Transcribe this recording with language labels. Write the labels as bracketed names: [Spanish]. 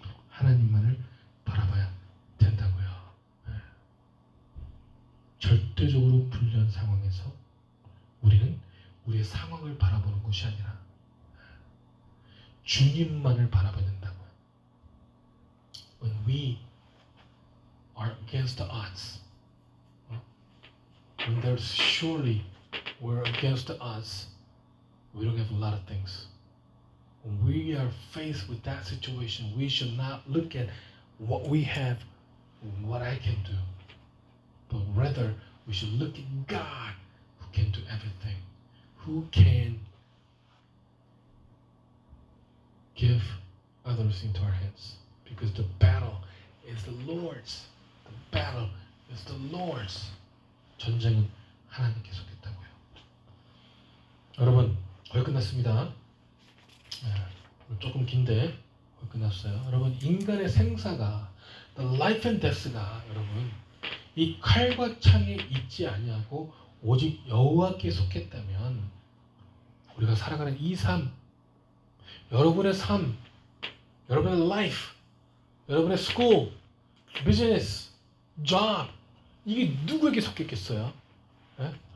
[Korean] 하나님만을 바라봐야 된다고요. 네. 절대적으로 불리한 상황에서 우리는 우리의 상황을 바라보는 것이 아니라 주님만을 바라봐야 된다고요. [English] we are against the odds, when there's surely we're against the odds, we don't have a lot of things. When we are faced with that situation, we should not look at what we have, what I can do, but rather we should look at God who can do everything, who can give others into our hands. Because the battle is the Lord's. The battle is the Lord's. [Korean] 전쟁은 하나님께 속했다고요. 여러분, 거의 끝났습니다. 조금 긴데 거의 끝났어요. 여러분, 인간의 생사가 [English] the life and death [Korean] 가 여러분 이 칼과 창에 있지 아니하고 오직 여호와께 속했다면 우리가 살아가는 이 삶, 여러분의 삶, 여러분의 life, 여러분의 [English] school, business, job, [Korean] 이게 누구에게 속했겠어요? 예?